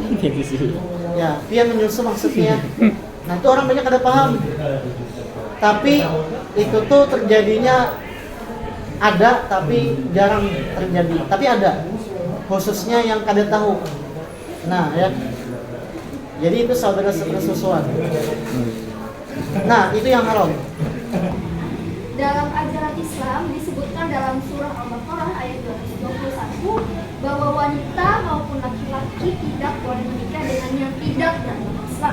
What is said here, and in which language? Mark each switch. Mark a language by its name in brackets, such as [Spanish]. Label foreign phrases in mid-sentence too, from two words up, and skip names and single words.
[Banjar] Ya, pian menyusu maksudnya. Nah, itu orang banyak kada paham. [Indonesian] Tapi itu tuh terjadinya ada, tapi jarang terjadi. Tapi ada, khususnya yang kada tahu. Nah, ya. Jadi itu saudara sepersusuan. Nah, itu yang haram. Dalam ajaran Islam disebutkan dalam surah Al-Baqarah ayat 221 bahwa wanita maupun laki-laki tidak boleh menikah dengan yang tidak beragama Islam.